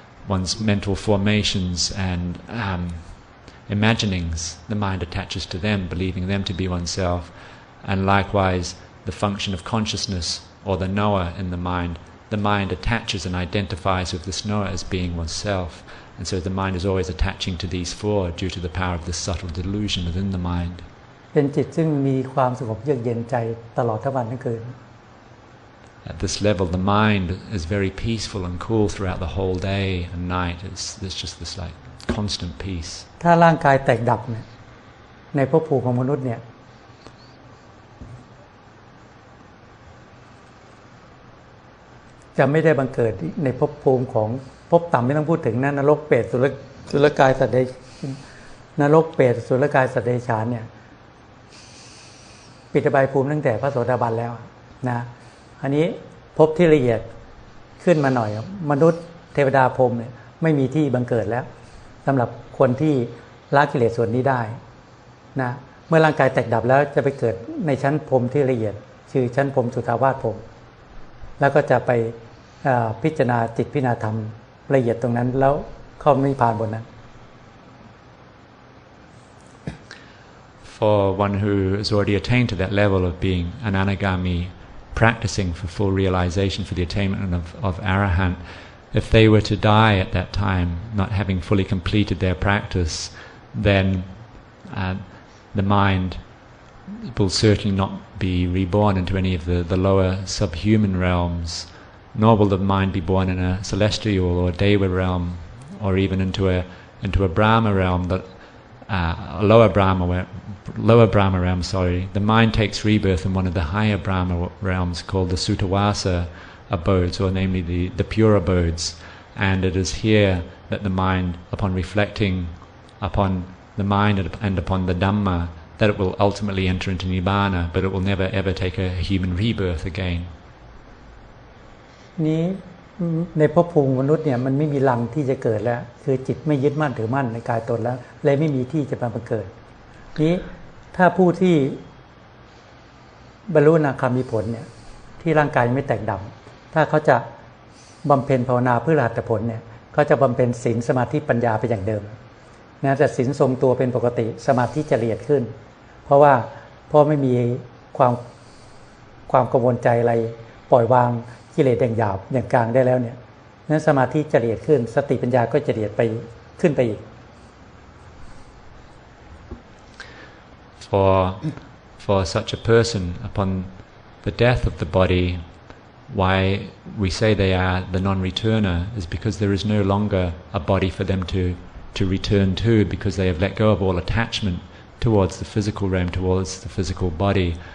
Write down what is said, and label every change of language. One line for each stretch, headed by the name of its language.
English: One's mental formations and imaginings, the mind attaches to them, believing them to be oneself. And likewise, the function of consciousness or the knower in the mind attaches and identifies with this knower as being oneself. And so the mind is always attaching to these four due to the power of this subtle delusion within the mind.
Thai: เป็นจิตซึ่งมีความสงบเยือกเย็นใจตลอดทั้งวันทั้งคืน
English: at this level, the mind is very peaceful and cool throughout the whole day and night. There's just this like constant peace.
Thai: ถ้าร่างกายแตกดับเนี่ยในภพภูมิของมนุษย์เนี่ยจะไม่ได้บังเกิดในภพภูมิของภพต่ำไม่ต้องพูดถึงนะนรกเปรตสุรกายสัตว์เดรัจฉานนรกเปรตสุรกายสัตว์เดรัจฉานเนี่ย ปิดอบายภูมิตั้งแต่พระโสดาบันแล้วนะอันนี้ภพที่ละเอียดขึ้นมาหน่อยมนุษย์เทวดาพรหมเนี่ยไม่มีที่บังเกิดแล้วสำหรับคนที่ละกิเลสส่วนนี้ได้นะเมื่อร่างกายแตกดับแล้วจะไปเกิดในชั้นพรหมที่ละเอียดชื่อชั้นพรหมสุทธาวาสพรหมแล้วก็จะไปพิจารณาจิตพิจารณาธรรมละเอียดตรงนั้นแล้วเข้านิพพานบนนั้น
English: For one who has already attained to that level of being an anagami, practicing for full realization for the attainment of arahant, if they were to die at that time, not having fully completed their practice, then the mind will certainly not be reborn into any of the lower subhuman realms, nor will the mind be born in a celestial or deva realm, or even into a Brahma realm, but a lower Brahma realm. The mind takes rebirth in one of the higher Brahma realms called the Suttavasa abodes, or namely the pure abodes. And it is here that the mind, upon reflecting upon the mind and upon the Dhamma, that it will ultimately enter into Nibbana, but it will never ever take a human rebirth again.
Thai: นี้ในภพภูมิมนุษย์เนี่ยมันไม่มีรังที่จะเกิดแล้วคือจิตไม่ยึดมั่นถือมั่นในกายตนแล้วเลยไม่มีที่จะมาเกิดนี้ถ้าผู้ที่ บรรลุอนาคามีผลเนี่ยที่ร่างกายไม่แตกดับถ้าเขาจะบำเพ็ญภาวนาเพื่ออรหัตผลเนี่ยเขาจะบำเพ็ญศีลสมาธิปัญญาไปอย่างเดิมนะแต่ศีลทรงตัวเป็นปกติสมาธิจะละเอียดขึ้นเพราะไม่มีความกังวลใจอะไรปล่อยวางกิเลสอย่างหยาบอย่างกลางได้แล้วเนี่ยนั้นสมาธิจะละเอียดขึ้นสติปัญญาก็จะละเอียดไปขึ้นไปอีก
English: For such a person, upon the death of the body, why we say they are the non-returner is because there is no longer a body for them to return to, because they have let go of all attachment towards the physical realm, towards the physical body.